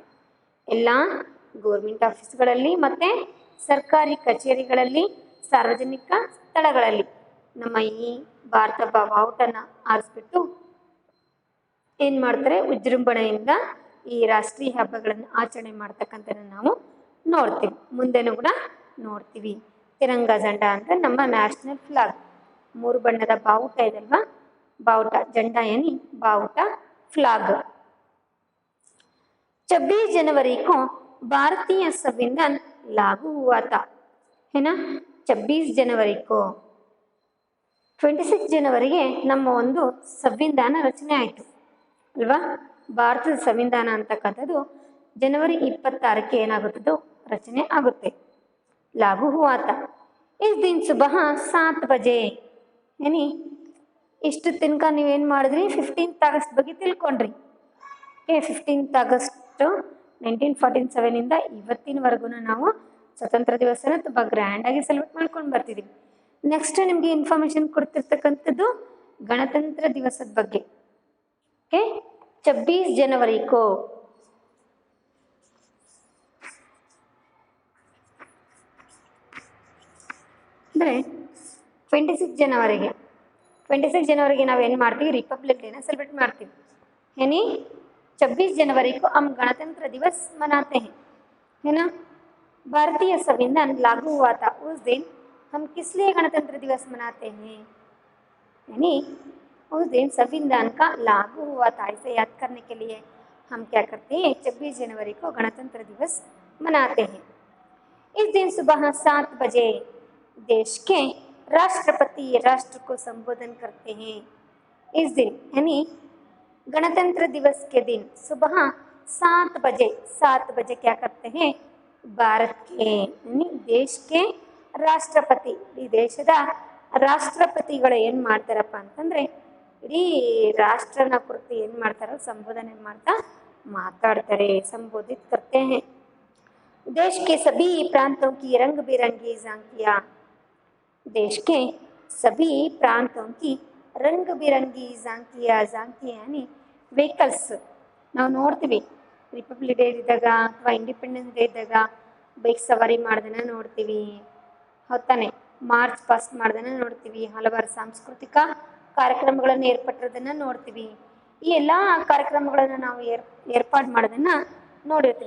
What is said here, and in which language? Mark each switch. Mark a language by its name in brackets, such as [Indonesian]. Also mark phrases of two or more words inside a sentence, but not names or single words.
[Kannada] ಎಲ್ಲ [English] government officeಗಳಲ್ಲಿ [Kannada] ಮತ್ತು ಸರ್ಕಾರಿ ಕಚೇರಿಗಳಲ್ಲಿ, ಸಾರ್ವಜನಿಕ ಸ್ಥಳಗಳಲ್ಲಿ ನಮ್ಮ ಈ ಭಾರತ ಬಾವುಟನ ಆರಿಸ್ಬಿಟ್ಟು ಏನು ಮಾಡ್ತಾರೆ, ವಿಜೃಂಭಣೆಯಿಂದ ಈ ರಾಷ್ಟ್ರೀಯ ಹಬ್ಬಗಳನ್ನು ಆಚರಣೆ ಮಾಡ್ತಕ್ಕಂಥದ್ದನ್ನು ನಾವು ನೋಡ್ತೀವಿ. ಮುಂದೆನೂ ಕೂಡ ನೋಡ್ತೀವಿ. [Hindi] तिरंगा झंडा [Kannada] ಅಂದರೆ ನಮ್ಮ [English] national flag, [Kannada] 3 ಬಣ್ಣದ ಬಾವುಟ ಇದಲ್ವಾ, ಬಾವುಟ [Hindi] झंडा यानी [Kannada] बावटा फ्लैग. [Hindi] 26 जनवरी को भारतीय संविधान लागू हुआ था, है ना. [Kannada] 26 [Hindi] जनवरी को [Kannada] 26 ಜನವರಿಗೆ ನಮ್ಮ ಒಂದು ಸಂವಿಧಾನ ರಚನೆ ಆಯಿತು ಅಲ್ವಾ. ಭಾರತದ ಸಂವಿಧಾನ ಅಂತಕ್ಕಂಥದ್ದು ಜನವರಿ 26ಕ್ಕೆ ಏನಾಗುತ್ತದೋ ರಚನೆ ಆಗುತ್ತೆ. [Hindi] लागू हुआ था. इस दिन सुबह 7 बजे यानी [Kannada] ಇಷ್ಟು ತನಕ ನೀವೇನು ಮಾಡಿದ್ರಿ, 15th ಆಗಸ್ಟ್ ಬಗ್ಗೆ ತಿಳ್ಕೊಂಡ್ರಿ. 15th ಆಗಸ್ಟ್ 1947 ಇವತ್ತಿನವರೆಗೂ ನಾವು ಸ್ವತಂತ್ರ ದಿವಸನ ತುಂಬ ಗ್ರ್ಯಾಂಡಾಗಿ ಸೆಲೆಬ್ರೇಟ್ ಮಾಡ್ಕೊಂಡು ಬರ್ತಿದ್ದೀವಿ. ನೆಕ್ಸ್ಟ್ ನಿಮಗೆ ಇನ್ಫಾರ್ಮೇಷನ್ ಕೊಡ್ತಿರ್ತಕ್ಕಂಥದ್ದು ಗಣತಂತ್ರ ದಿವಸದ ಬಗ್ಗೆ. ಓಕೆ, 26 [Hindi] जनवरी को [Kannada] ಅಂದರೆ 26 जनवरी ನಾವೇನು ಮಾಡ್ತೀವಿ, रिपब्लिक ಡೇನ सेलिब्रेट ಮಾಡ್ತೀವಿ. [Hindi] यानी 26 जनवरी को हम गणतंत्र दिवस मनाते हैं, है ना. भारतीय संविधान लागू हुआ था, उस दिन हम किस लिए गणतंत्र दिवस मनाते हैं, यानी उस दिन संविधान का लागू हुआ था. इसे याद करने के लिए हम क्या करते हैं, 26 जनवरी को गणतंत्र दिवस मनाते हैं. इस दिन सुबह 7 बजे देश के राष्ट्रपति राष्ट्र को संबोधन करते हैं. इस दिन यानी गणतंत्र दिवस के दिन सुबह 7 बजे क्या करते हैं, भारत के यानी देश के [Kannada] ರಾಷ್ಟ್ರಪತಿ, ಈ ದೇಶದ ರಾಷ್ಟ್ರಪತಿಗಳು ಏನು ಮಾಡ್ತಾರಪ್ಪ ಅಂತಂದರೆ ಇಡೀ ರಾಷ್ಟ್ರನ ಕುರಿತು ಏನು ಮಾಡ್ತಾರೋ ಸಂಬೋಧನೆ ಮಾಡ್ತಾ ಮಾತಾಡ್ತಾರೆ. [Hindi] ಸಂಬೋಧಿತ करते हैं. देश के सभी प्रांतों की रंग बिरंगी झांकियाँ, देश के सभी प्रांतों की रंग बिरंगी झांकियाँ यानी [Kannada] ವೆಹಿಕಲ್ಸ್ ನಾವು ನೋಡ್ತೀವಿ. ರಿಪಬ್ಲಿಕ್ ಡೇ ಇದ್ದಾಗ ಅಥವಾ ಇಂಡಿಪೆಂಡೆನ್ಸ್ ಡೇ ಇದ್ದಾಗ ಬೈಕ್ ಸವಾರಿ ಮಾಡ್ದನ್ನ ನೋಡ್ತೀವಿ, ಹೊತ್ತಾನೆ [English] march past [Kannada] ಮಾಡ್ದನ್ನ ನೋಡ್ತೀವಿ, ಹಲವಾರು ಸಾಂಸ್ಕೃತಿಕ ಕಾರ್ಯಕ್ರಮಗಳನ್ನು ಏರ್ಪಟ್ಟಿರೋದನ್ನು ನೋಡ್ತೀವಿ. ಈ ಎಲ್ಲ ಕಾರ್ಯಕ್ರಮಗಳನ್ನು ನಾವು ಏರ್ಪಾಡು ಮಾಡೋದನ್ನು ನೋಡಿರ್ತೀವಿ.